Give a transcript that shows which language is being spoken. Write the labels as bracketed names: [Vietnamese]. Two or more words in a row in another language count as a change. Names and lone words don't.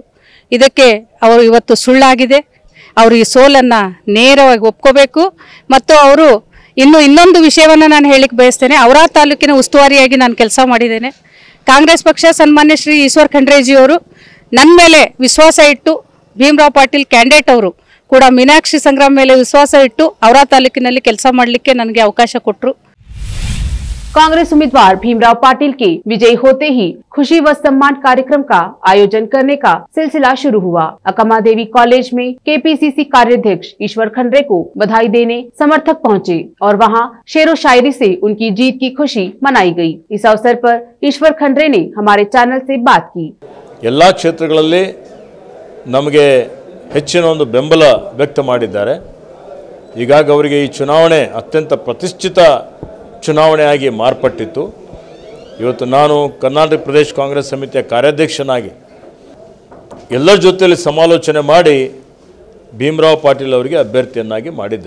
[Kannada] ಇದಕ್ಕೆ ಅವರು ಇವತ್ತು ಸುಳ್ಳಾಗಿದೆ. ಅವರು ಈ ಸೋಲನ್ನು ನೇರವಾಗಿ ಒಪ್ಕೋಬೇಕು. ಮತ್ತು ಅವರು ಇನ್ನೊಂದು ವಿಷಯವನ್ನು ನಾನು ಹೇಳಿಕ್ಕೆ ಬಯಸ್ತೇನೆ. ಔರಾ ತಾಲೂಕಿನ ಉಸ್ತುವಾರಿಯಾಗಿ ನಾನು ಕೆಲಸ ಮಾಡಿದ್ದೇನೆ. ಕಾಂಗ್ರೆಸ್ ಪಕ್ಷ ಸನ್ಮಾನ್ಯ ಶ್ರೀ ಈಶ್ವರ್ ಖಂಡ್ರೆಜಿ ಅವರು ನನ್ನ ಮೇಲೆ ವಿಶ್ವಾಸ ಇಟ್ಟು, ಭೀಮರಾವ್ ಪಾಟೀಲ್ ಕ್ಯಾಂಡಿಡೇಟ್ ಅವರು ಕೂಡ मीनाक्षी संग्राम ಮೇಲೆ ವಿಶ್ವಾಸ ಇಟ್ಟು ಔರಾ ತಾಲೂಕಿನಲ್ಲಿ ಕೆಲಸ ಮಾಡಲಿಕ್ಕೆ ನನಗೆ ಅವಕಾಶ ಕೊಟ್ಟರು. [Hindi] कांग्रेस उम्मीदवार भीमराव पाटिल के विजयी होते ही खुशी व सम्मान कार्यक्रम का आयोजन करने का सिलसिला शुरू हुआ। अकमा देवी कॉलेज में केपीसीसी कार्याध्यक्ष ईश्वर खंड्रे को बधाई देने समर्थक पहुंचे और वहां शेरो शायरी से उनकी जीत की खुशी मनाई गई। इस अवसर पर ईश्वर खंड्रे ने हमारे चैनल से बात की। [Kannada] ಎಲ್ಲಾ ಕ್ಷೇತ್ರಗಳಲ್ಲಿ ನಮಗೆ ಹೆಚ್ಚಿನ ಒಂದು ಬೆಂಬಲ ವ್ಯಕ್ತ ಮಾಡಿದ್ದಾರೆ. ಹೀಗಾಗಿ ಅವರಿಗೆ ಈ ಚುನಾವಣೆ ಅತ್ಯಂತ ಪ್ರತಿಷ್ಠಿತ ಚುನಾವಣೆಯಾಗಿ ಮಾರ್ಪಟ್ಟಿತ್ತು. ಇವತ್ತು ನಾನು ಕರ್ನಾಟಕ ಪ್ರದೇಶ ಕಾಂಗ್ರೆಸ್ ಸಮಿತಿಯ ಕಾರ್ಯಾಧ್ಯಕ್ಷನಾಗಿ ಎಲ್ಲರ ಜೊತೆಯಲ್ಲಿ ಸಮಾಲೋಚನೆ ಮಾಡಿ ಭೀಮರಾವ್ ಪಾಟೀಲ್ ಅವರಿಗೆ ಅಭ್ಯರ್ಥಿಯನ್ನಾಗಿ ಮಾಡಿದ್ದೆ.